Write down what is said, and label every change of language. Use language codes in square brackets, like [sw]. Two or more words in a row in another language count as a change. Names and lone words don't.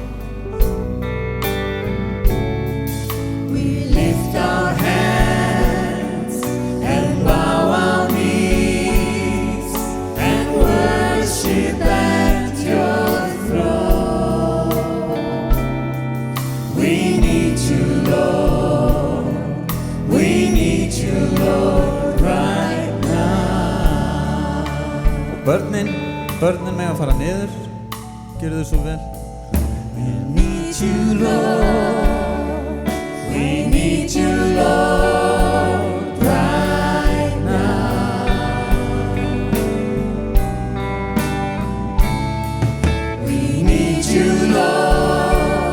[en] We lift our hands and bow our knees and worship at your throne. We need you, Lord. We need you, Lord, right now. [is] Börnin með að fara niður, gerðu þau svo vel. [en] We need you, Lord. We need you, Lord, right now. We need you, Lord.